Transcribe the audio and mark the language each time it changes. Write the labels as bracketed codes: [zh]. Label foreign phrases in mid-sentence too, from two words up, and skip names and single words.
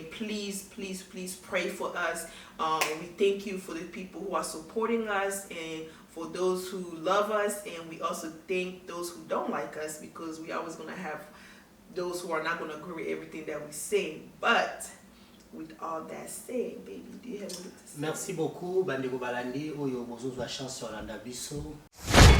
[en] And please, please, please pray for us. We thank you for the people who are supporting us and for those who love us, and we also thank those who don't like us, because we always going to have those who are not going to agree with everything that we say. But with all that said, baby, do you have anything to say? [fr] Merci beaucoup, [ln] Bandeko Balandi, oyo bozo zwa chance sur la biso.